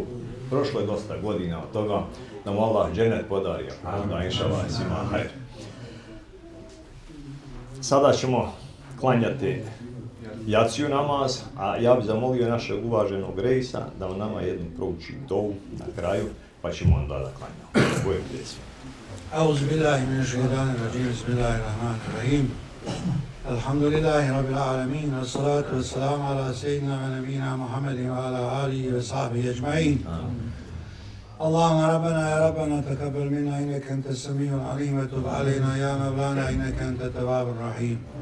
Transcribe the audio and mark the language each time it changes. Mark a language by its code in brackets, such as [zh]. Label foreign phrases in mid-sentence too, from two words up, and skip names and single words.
[bs] Prošlo je dosta godina od toga da mu Allah dženet podario, onda inšallah svima hajr. Sada ćemo klanjati jaciju namaz, a ja bih zamolio našeg uvaženog Rejsa da nama jednu prouči dovu na kraju, pa ćemo onda da klanjamo. Bojem djeci. [ar] أعوذ بالله من الشيطان الرجيم بسم الله الرحمن الرحيم الحمد لله رب العالمين والصلاة والسلام على سيدنا ونبينا محمد وعلى آله وصحبه أجمعين اللهم ربنا تقبل منا إنك أنت السميع العليم وتب علينا يا مولانا إنك أنت التواب الرحيم